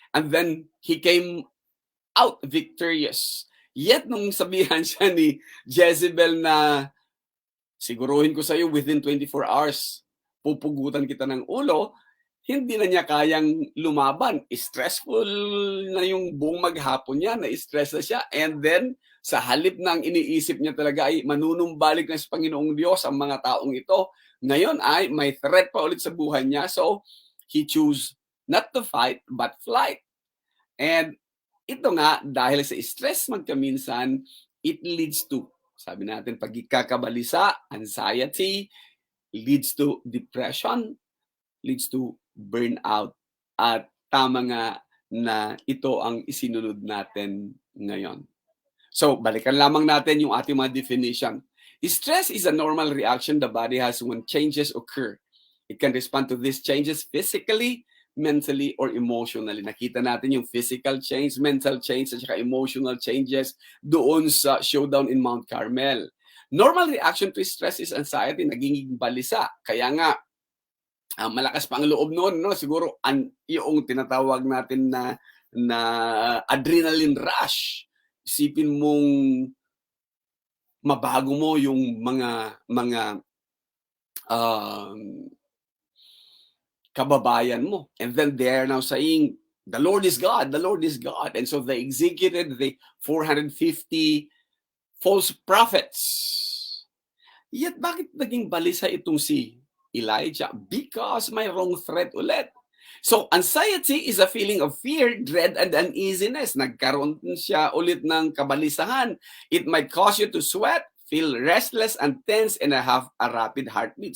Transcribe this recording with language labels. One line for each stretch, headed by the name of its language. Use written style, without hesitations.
English: And then, he came out victorious.
Filipino: Yet, nung sabihan siya ni Jezebel na siguruhin ko sa'yo
English: within 24 hours,
Filipino: pupugutan kita ng ulo, hindi na niya kayang lumaban. Stressful na yung buong maghapon niya, na-stress na siya. And then, sa halip na ang iniisip niya talaga ay manunumbalik na sa Panginoong Diyos ang mga taong ito, ngayon ay may threat pa ulit sa buhay niya.
English: So, he chose not to fight, but flight. And
Filipino: ito nga, dahil sa stress magkaminsan,
English: it leads to,
Filipino: sabi natin, pagkakabalisa,
English: anxiety, leads to depression, leads to burnout.
Filipino: At tama nga na ito ang isinunod natin ngayon. So, balikan lamang natin yung ating mga definition.
English: Stress is a normal reaction the body has when changes occur. It can respond to these changes physically, mentally, or emotionally.
Filipino: Nakita natin yung physical change, mental change, at saka emotional changes doon sa
English: showdown in Mount Carmel. Normal reaction to stress is anxiety,
Filipino: naging balisa. Kaya nga, malakas pa ang loob noon, no? Siguro yung tinatawag natin na adrenaline rush. Isipin mong mabago mo yung mga kababayan mo.
English: And then they're now saying, the Lord is God, the Lord is God. And so they executed the 450 false prophets.
Filipino: Yet bakit naging balisa itong si Elijah? Because may wrong threat ulit.
English: So, anxiety is a feeling of fear, dread, and uneasiness.
Filipino: Nagkaroon siya ulit ng kabalisahan.
English: It might cause you to sweat, feel restless and tense, and have a rapid heartbeat.